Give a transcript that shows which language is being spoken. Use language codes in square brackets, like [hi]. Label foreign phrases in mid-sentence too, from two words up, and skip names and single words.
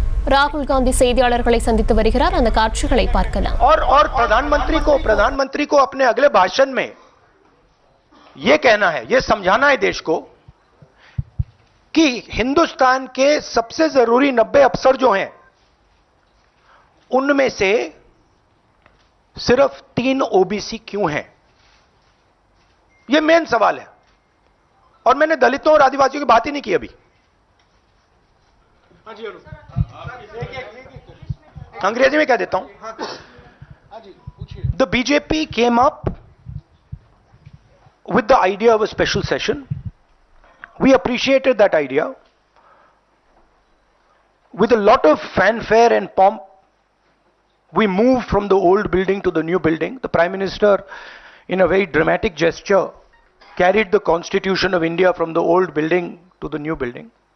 [ta] ராகுல் காந்தி செய்தியாளர்களை சந்தித்து வருகிறார். அந்த காட்சிகளை பார்க்கலாம். [hi] और प्रधानमंत्री को अपने अगले भाषण में यह कहना है, यह समझाना है देश को कि हिंदुस्तान के सबसे जरूरी 90 अफसर जो हैं उनमें से सिर्फ 3 ओबीसी क्यों हैं? यह मेन सवाल है। और मैंने दलितों और आदिवासियों की बात ही नहीं की अभी। अंग्रेजी में कह देता हूं। [en] the BJP came up with the idea of a special session. We appreciated that idea. With a lot of fanfare and pomp, we moved from the old building to the new building. The Prime Minister, in a very dramatic gesture, carried the Constitution of India from the old building to the new building.